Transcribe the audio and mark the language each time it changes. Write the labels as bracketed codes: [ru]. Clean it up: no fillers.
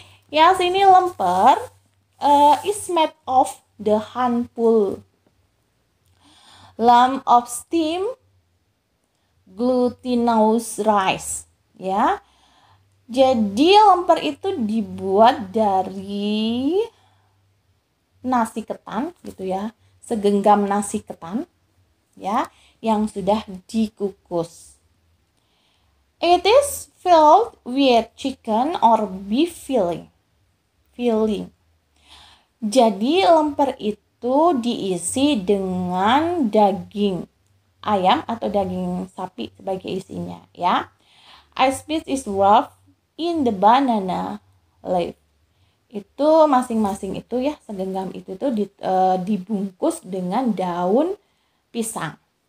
[en] Yes, ini lemper is made of the handful lump of steam glutinous rice, ya. [id] Jadi lemper itu dibuat dari nasi ketan gitu ya, segenggam nasi ketan ya yang sudah dikukus. [en] It is filled with chicken or beef filling. [id] Jadi lemper itu diisi dengan daging ayam atau daging sapi sebagai isinya ya. [en] Ice piece is wrapped in the banana leaf. [id] Itu masing-masing itu ya, segenggam itu tuh dibungkus dengan daun pisang.